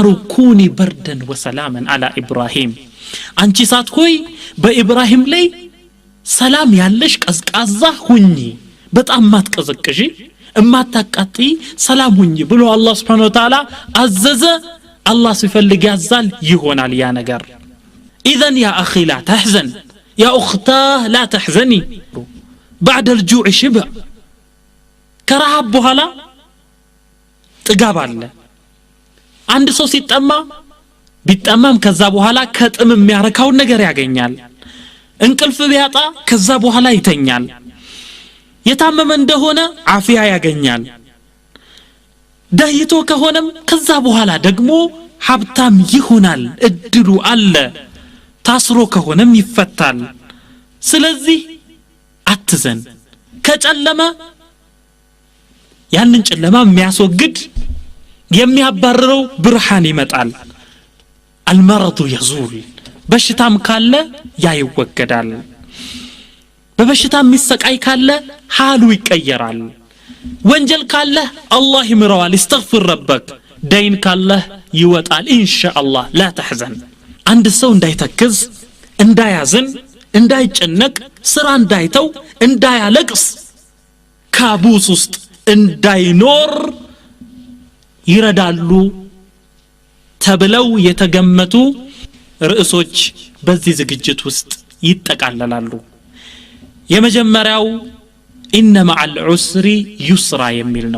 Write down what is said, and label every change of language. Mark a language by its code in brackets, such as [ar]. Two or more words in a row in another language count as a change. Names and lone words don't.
[ar] كوني بردا وسلاما على إبراهيم [am] አንቺ ሳት ሆይ በኢብራሂም ላይ ሰላም ያለሽ ቀዝቃዛ ሁኚ በጣም ማትቀዘቅጂ እማታቃጢ ሰላም ሁኚ ብሎ አላህ [ar] سبحانه وتعالى [am] አዘዘ አላህ ሲፈልግ ያዛል ይሆናል ያ ነገር [ar] اذا يا اخي لا تحزن يا اختاه لا تحزني بعد الجوع شبع كرهب [am] بኋላ ጥጋብ አለ አንድ ሰው ሲጠማ ቢጠማም ከዛ በኋላ ከጥም የሚያረካው ነገር ያገኛል እንቅልፍ ቢያጣ ከዛ በኋላ ይተኛል የታመመ እንደሆነ አፊያ ያገኛል ዳይቶ ከሆነም ከዛ በኋላ ደግሞ ሀብታም ይሆናል እድሉ አለ ታስሮ ከሆነም ይፈታል ስለዚህ አትዘን ከጨለማ ያንን ጨለማ የሚያስወግድ የሚያባርረው ብርሃን ይመጣል [ar] المرض يزول [am] በሽታም ካለ ያ ይወገዳል በበሽታ የሚሰቃይ ካለ ሐሉ ይቀየራል ወንጀል ካለ አላህ ይምረዋል [ar] استغفر ربك [am] دين ካለ ይወጣል ኢንሻአላህ [ar] لا تحزن [am] አንድ ሰው እንዳይተክዝ እንዳያዝን እንዳይጨነቅ ስራ እንዳይተው እንዳያለቅስ ካቡስ ውስጥ እንዳይኖር ይረዳሉ ተብለው የተገመቱ ርዕሶች በዚህ ዝግጅት ውስጥ ይጠቃለላሉ የመጀመሪያው [ar] إن مع العسر يسرا [am] የሚል ነው